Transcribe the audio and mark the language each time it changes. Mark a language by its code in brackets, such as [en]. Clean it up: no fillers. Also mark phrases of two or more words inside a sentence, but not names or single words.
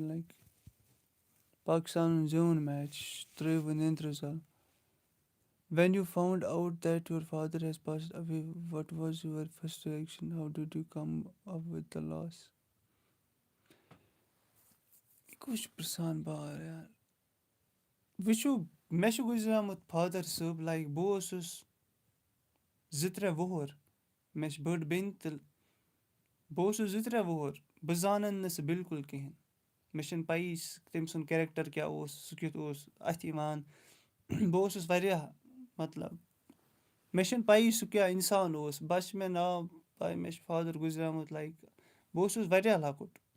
[ks] لایک پاکِستانن زیوٗن میچ ترٛٲوٕ نیٚنٛدرٕ زَل [en] when you found out that your father has passed away what was your first reaction how did you come up with the loss [ks] یہِ کُس چھُ پرٛژھان بار یار وٕچھِو مےٚ چھُ گُزریومُت فادر صٲب لایک بہٕ اوسُس 2-3 وُہُر مےٚ چھِ بٔڑ بیٚنہِ تہٕ بہٕ اوسُس 2-3 وُہُر بہٕ زانَن نہٕ سُہ بِلکُل کِہیٖنۍ مےٚ چھِنہٕ پَیی تٔمۍ سُنٛد کیریکٹر کیٛاہ اوس سُہ کیُتھ اوس اَتھِ یِوان بہٕ اوسُس واریاہ مطلب مےٚ چھِنہٕ پَیی سُہ کیٛاہ اِنسان اوس بَس چھِ مےٚ ناو پَے مےٚ چھُ فادر گُزریومُت لایک بہٕ اوسُس واریاہ لۄکُٹ